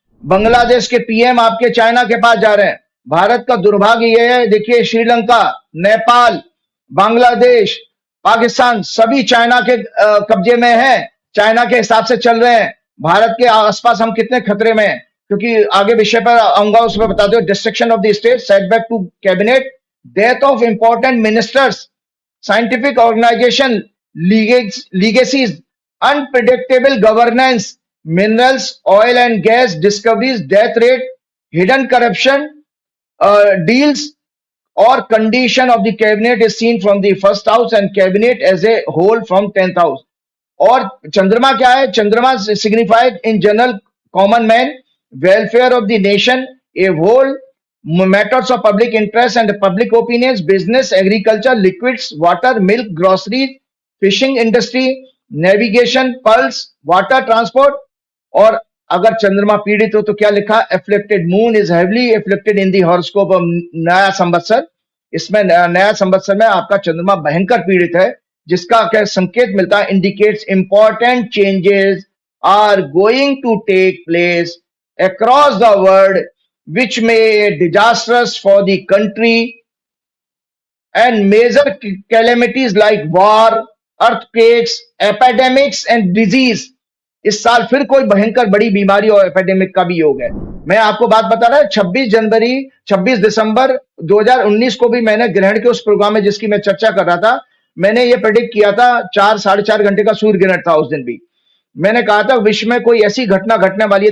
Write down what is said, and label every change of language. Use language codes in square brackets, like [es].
[hi] बांग्लादेश के पीएम आपके चाइना के पास जा रहे हैं। भारत का दुर्भाग्य यह है, देखिए श्रीलंका, नेपाल, बांग्लादेश, पाकिस्तान सभी चाइना के कब्जे में है, चाइना के हिसाब से चल रहे हैं। भारत के आसपास हम कितने खतरे में हैं, क्योंकि आगे विषय पर आऊंगा, उसमें बता दो। [en] Destruction of the state, setback to cabinet, death of important ministers, scientific organization, legacies, unpredictable governance, minerals, oil and gas discoveries, death rate, hidden corruption, deals, or condition of the cabinet is seen from the first house and cabinet as a whole from 10th house. [hi] और चंद्रमा क्या है? [en] चंद्रमा signified in general common man, welfare of the nation, a whole, matters of public interest and public opinions, business, agriculture, liquids, water, milk, groceries, fishing industry, navigation, pulse, water transport। [hi] और अगर चंद्रमा पीड़ित हो तो क्या लिखा? [en] afflicted moon is heavily afflicted in the horoscope of नया संवत्सर। [hi] इसमें नया संवत्सर में आपका चंद्रमा भयंकर पीड़ित है, जिसका क्या संकेत मिलता है? [en] indicates important changes are going to take place across the world which may be disastrous for the country, and major calamities like war, earthquakes, epidemics and disease। [hi] इस साल फिर कोई भयंकर बड़ी बीमारी और एपिडेमिक का भी योग है। मैं आपको बात बता रहा हूं, 26 दिसंबर 2019 को भी मैंने ग्रहण के उस प्रोग्राम में जिसकी मैं चर्चा कर रहा था, मैंने ये प्रेडिक्ट किया था। 4-4.5 घंटे का सूर्य ग्रहण था उस दिन भी। मैंने कहा था विश्व में कोई ऐसी घटना घटने वाली है।